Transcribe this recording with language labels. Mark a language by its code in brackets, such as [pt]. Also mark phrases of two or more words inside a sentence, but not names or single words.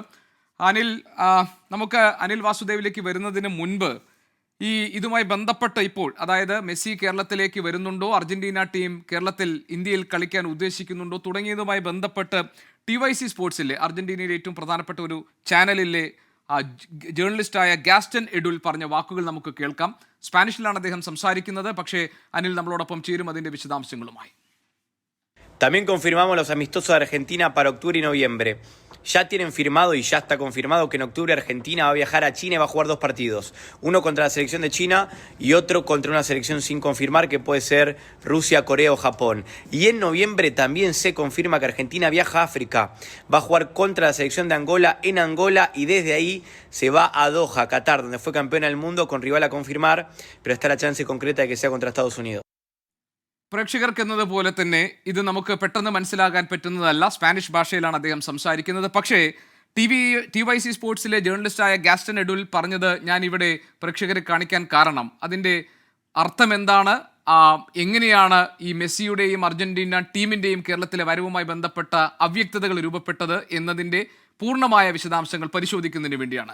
[ml] അനിൽ, നമുക്ക് അനിൽ വാസുദേവിലേക്ക് വരുന്നതിന് മുൻപ് ഇതുമായി ബന്ധപ്പെട്ട് ഇപ്പോൾ, അതായത് മെസ്സി കേരളത്തിലേക്ക് വരുന്നുണ്ടോ, അർജന്റീന ടീം ഇന്ത്യയിൽ കളിക്കാൻ ഉദ്ദേശിക്കുന്നുണ്ടോ തുടങ്ങിയതുമായി ബന്ധപ്പെട്ട് TYC സ്പോർട്സിലെ അർജന്റീനയിലെ ഏറ്റവും പ്രധാനപ്പെട്ട ഒരു ചാനലിലെ ജേർണലിസ്റ്റായ ഗാസ്റ്റൻ എഡുൽ പറഞ്ഞ വാക്കുകൾ നമുക്ക് കേൾക്കാം. സ്പാനിഷിലാണ് അദ്ദേഹം സംസാരിക്കുന്നത്. പക്ഷേ അനിൽ നമ്മളോടൊപ്പം ചേരും അതിന്റെ വിശദാംശങ്ങളുമായി. [es] También confirmamos los amistosos de Argentina para octubre y noviembre. Ya tienen firmado y ya está confirmado que en octubre Argentina va a viajar a China y va a jugar 2 partidos. Uno contra la selección de China y otro contra una selección sin confirmar que puede ser Rusia, Corea o Japón. Y en noviembre también se confirma que Argentina viaja a África. Va a jugar contra la selección de Angola en Angola y desde ahí se va a Doha, Qatar, donde fue campeona del mundo con rival a confirmar, pero está la chance concreta de que sea contra Estados Unidos. [ml] പ്രേക്ഷകർക്ക് എന്നതുപോലെ തന്നെ ഇത് നമുക്ക് പെട്ടെന്ന് മനസ്സിലാകാൻ പറ്റുന്നതല്ല. സ്പാനിഷ് ഭാഷയിലാണ് അദ്ദേഹം സംസാരിക്കുന്നത്. പക്ഷേ TYC സ്പോർട്സിലെ ജേർണലിസ്റ്റായ ഗാസ്റ്റൻ എഡുൽ പറഞ്ഞത് ഞാൻ ഇവിടെ പ്രേക്ഷകരെ കാണിക്കാൻ കാരണം, അതിൻ്റെ അർത്ഥം എന്താണ്, എങ്ങനെയാണ് ഈ മെസ്സിയുടെയും അർജന്റീന ടീമിൻ്റെയും കേരളത്തിലെ വരവുമായി ബന്ധപ്പെട്ട അവ്യക്തതകൾ രൂപപ്പെട്ടത് എന്നതിൻ്റെ പൂർണ്ണമായ വിശദാംശങ്ങൾ പരിശോധിക്കുന്നതിന് വേണ്ടിയാണ്.